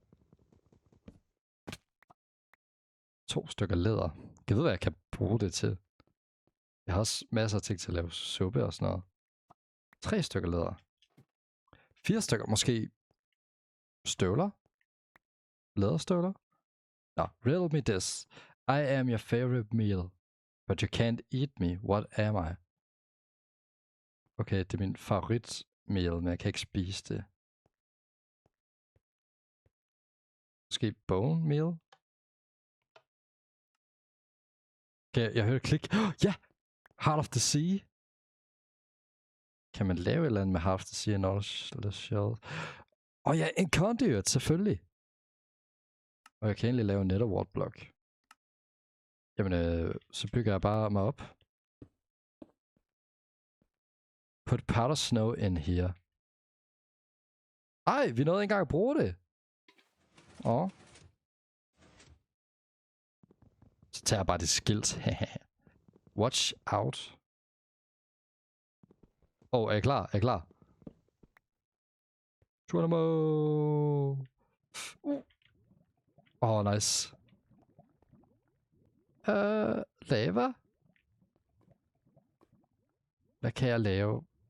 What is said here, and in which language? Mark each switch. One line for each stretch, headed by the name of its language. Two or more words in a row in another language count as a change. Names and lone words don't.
Danish: 2 stykker læder. Jeg ved, hvad jeg kan bruge det til. Jeg har også masser af ting til at lave suppe og sådan noget. 3 stykker læder. 4 stykker, måske støvler? Læderstøvler? Nå,
English: riddle me this. I am your favorite meal, but you can't eat me. What am I?
Danish: Okay, det er min favoritmeal, men jeg kan ikke spise det. Måske
English: bone meal?
Danish: Okay, jeg hørte klik. Ja!
English: Heart of the Sea.
Danish: Kan man lave et eller andet med Heart of the Sea og
English: Nautilus shell?
Danish: Ja, en conduit, selvfølgelig. Og jeg kan egentlig lave en
English: netherwart block.
Danish: Jamen, så bygger jeg bare mig op.
English: Put powder snow in here.
Danish: Vi nåede ikke engang at bruge det. Så tager jeg bare det skilt.
English: Watch out.
Danish: Er jeg klar? Geronimo! Nice. Lava? Hvad kan jeg lave?